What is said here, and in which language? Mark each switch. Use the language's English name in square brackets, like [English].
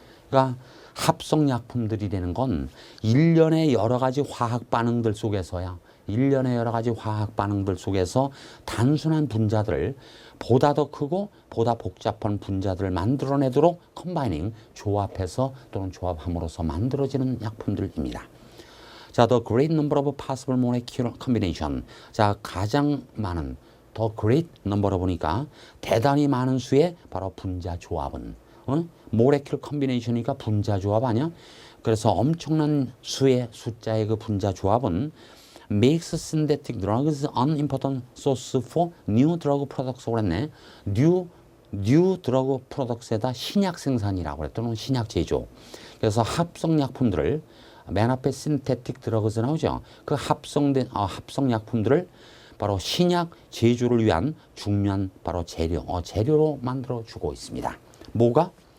[Korean] 그러니까 합성약품들이 되는 건 일련의 여러 가지 화학 반응들 속에서야 일련의 여러 가지 화학 반응들 속에서 단순한 분자들을 보다 더 크고 보다 복잡한 분자들을 만들어내도록 컴바이닝 조합해서 또는 조합함으로써 만들어지는 약품들입니다. 자, the great number of possible molecular combination. 자, 가장 많은 the great number로 보니까 대단히 많은 수의 바로 분자 조합은 molecular combination 이니까 분자 조합 아니야? [English] 그래서 엄청난 수의 숫자의 그 분자 조합은 makes synthetic drugs an important source for new drug products. [Korean] 그랬네. new drug products 에다 신약 생산이라고 그랬 또는 신약 제조. 그래서 합성 약품들을 맨 앞에 synthetic drugs 나오죠. 그 합성된 합성 약품들을 바로 신약 제조를 위한 중요한 바로 재료로 만들어 주고 있습니다. 뭐가?